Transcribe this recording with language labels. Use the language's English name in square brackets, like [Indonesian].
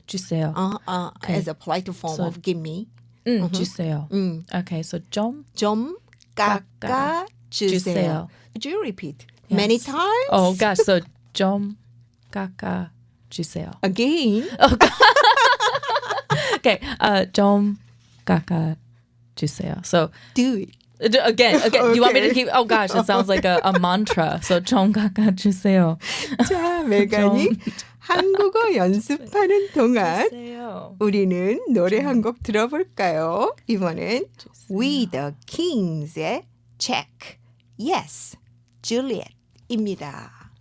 [Korean] 주세요. [English] Okay. As a polite form of give me. [Korean] 주세요. [English] Okay, so [Korean] 좀 깎아주세요. [English] Would you repeat many times? Oh gosh, so [Korean] 좀 깎아주세요. [English] Again. [Korean] Okay, 좀 깎아주세요. [English] So do it. Again. Okay. You want me to keep? Oh gosh, it sounds like a mantra. So [Korean] 좀 깎아주세요. 자, 메간이 한국어 연습하는 동안 우리는 노래 한 곡 들어볼까요? 이번엔 We the Kings의 Check, Yes, Juliet입니다.